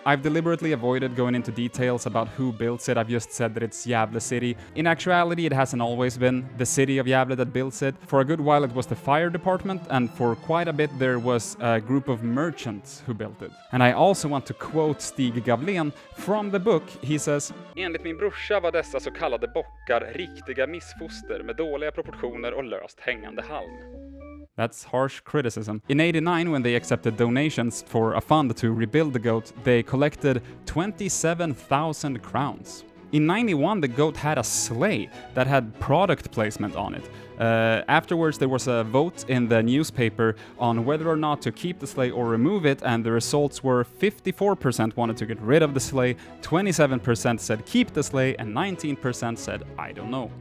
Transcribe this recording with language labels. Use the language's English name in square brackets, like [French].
[English] I've deliberately avoided going into details about who builds it. I've just said that it's Gävle city. In actuality, it hasn't always been the city of Gävle that builds it. For a good while, it was the fire department, and for quite a bit, there was a group of merchants who built it. And I also want to quote Stig Gavlen from the book. He says, [Swedish] "Enligt min brorsa var dessa så kallade bockar riktiga missfoster med dåliga proportioner och löst hängande halm." [English] That's harsh criticism. In 89, when they accepted donations for a fund to rebuild the goat, they collected 27,000 crowns. In 91, the goat had a sleigh that had product placement on it. Afterwards, there was a vote in the newspaper on whether or not to keep the sleigh or remove it, and the results were 54% wanted to get rid of the sleigh, 27% said keep the sleigh, and 19% said I don't know.